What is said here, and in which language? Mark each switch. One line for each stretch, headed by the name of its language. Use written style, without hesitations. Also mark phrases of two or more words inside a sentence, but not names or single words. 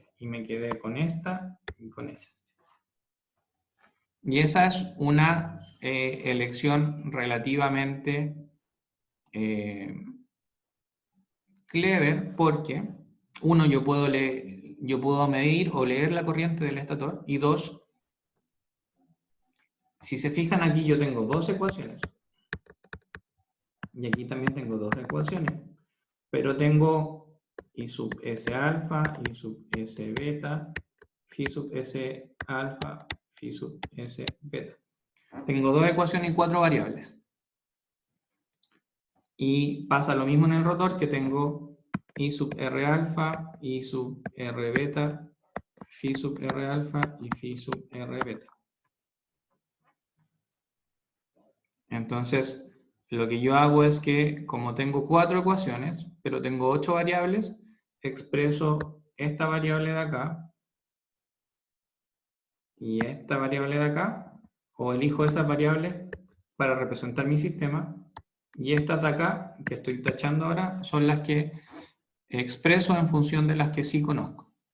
Spanish: Y me quedé con esta y con esa. Y esa es una elección relativamente clever porque, uno, yo puedo medir o leer la corriente del estator, y dos, si se fijan aquí yo tengo dos ecuaciones. Y aquí también tengo dos ecuaciones. Pero tengo I sub S alfa, I sub S beta, phi sub S alfa, phi sub S beta. Tengo dos ecuaciones y cuatro variables. Y pasa lo mismo en el rotor, que tengo I sub R alfa, I sub R beta, phi sub R alfa y phi sub R beta. Entonces, lo que yo hago es que, como tengo 4 ecuaciones, pero tengo 8 variables, expreso esta variable de acá y esta variable de acá, o elijo esas variables para representar mi sistema, y estas de acá, que estoy tachando ahora, son las que expreso en función de las que sí conozco.